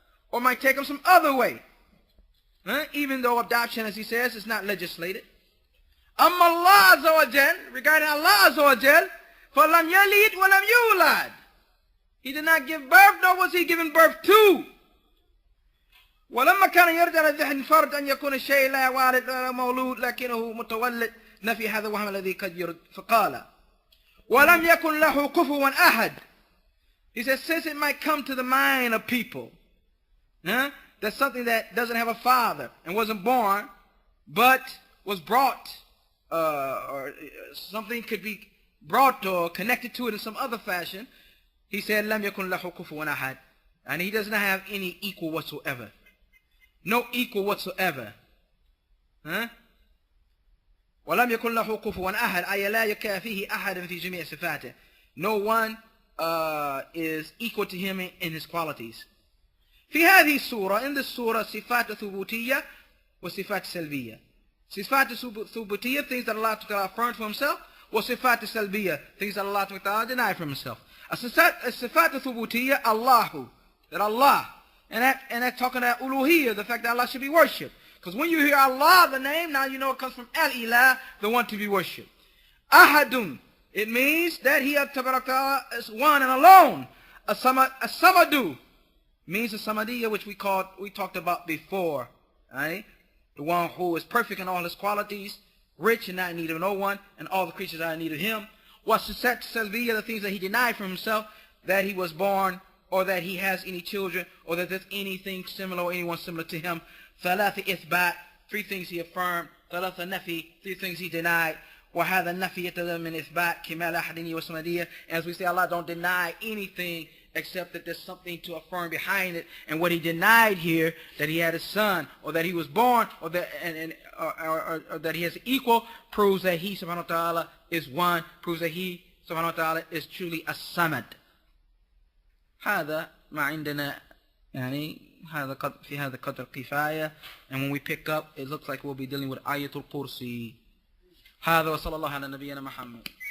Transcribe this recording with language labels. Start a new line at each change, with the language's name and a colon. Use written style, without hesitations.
English: Or might take him some other way. Even though adoption, as he says, is not legislated. Allah Azza wa Jal, regarding Allah Azza wa Jal,
Arabic: فَلَمْ يَلِدْ وَلَمْ يُولَدْ.
English: He did not give birth, nor was he given birth to.
Arabic: ولما كان يرجع لذهن فرد أن يكون الشيء لا والد ولا مولود لكنه متولد نفي هذا وهم الذي قد يرد فقال ولم يكن له كفوا أحد.
English: He says, since it might come to the mind of people, that's something that doesn't have a father and wasn't born, but was brought, or something could be brought or connected to it in some other fashion. He said,
Arabic: لم يكن له كفوا أحد.
English: And he does not have any equal whatsoever. No equal whatsoever.
Arabic: وَلَمْ لم يكن له كفوا أحد أي لا يكافيه أحد في جميع صفاته.
English: No one is equal to him in his qualities.
Arabic: في هذه السورة,
English: in this surah,
Arabic: صفات ثبوتية وصفات سلبية. صفات ثبوتية,
English: things that Allah Ta'ala affirmed for himself,
Arabic: وصفات سلبية,
English: things that Allah Ta'ala denied from himself.
Arabic: الصفات الثبوتية,
English: Allahu, that Allah, and that talking about uluhiyya, the fact that Allah should be worshipped. Because when you hear Allah, the name, now you know it comes from al-ilah, the one to be worshipped. Ahadun, it means that He is one and alone. As-samadu means the samadiyya, which we talked about before. Right? The one who is perfect in all his qualities, rich and not in need of no one, and all the creatures are in need of him. Wasat salbiyya, the things that he denied from himself, that he was born, or that he has any children, or that there's anything similar or anyone similar to him. Thalatha ithbat, 3 things he affirmed. Thalatha nafi, 3 things he denied.
Arabic: وهذا النفي يتضمن من إثبات كمال أحدية وسمدية.
English: As we say, Allah don't deny anything except that there's something to affirm behind it. And what he denied here, that he had a son, or that he was born, or that or that he has an equal, proves that he subhanahu wa ta'ala is one, proves that he subhanahu wa ta'ala is truly a samad.
Arabic: هذا ما عندنا يعني هذا في هذا قدر كفاية.
English: And when we pick up, it looks like we'll be dealing with ayatul kursi.
Arabic: هذا وصلى الله على نبينا محمد.